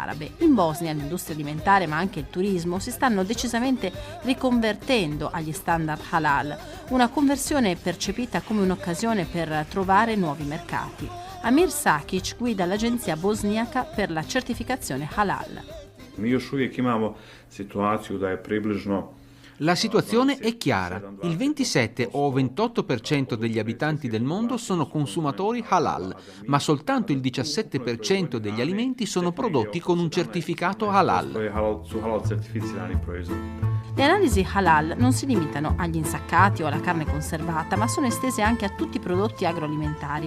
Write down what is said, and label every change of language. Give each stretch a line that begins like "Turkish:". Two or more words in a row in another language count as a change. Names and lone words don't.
Italian: In Bosnia l'industria alimentare ma anche il turismo si stanno decisamente riconvertendo convertendo agli standard halal, una conversione percepita come un'occasione per trovare nuovi mercati. Amir Sakic guida l'agenzia bosniaca per la certificazione halal.
Bosnian: Mi još uvijek imamo situaciju da je približno.
Italian: La situazione è chiara. Il 27 o 28% degli abitanti del mondo sono consumatori halal, ma soltanto il 17% degli alimenti sono prodotti con un certificato halal. Le analisi halal non si limitano agli insaccati o alla carne conservata, ma sono estese anche a tutti i prodotti agroalimentari.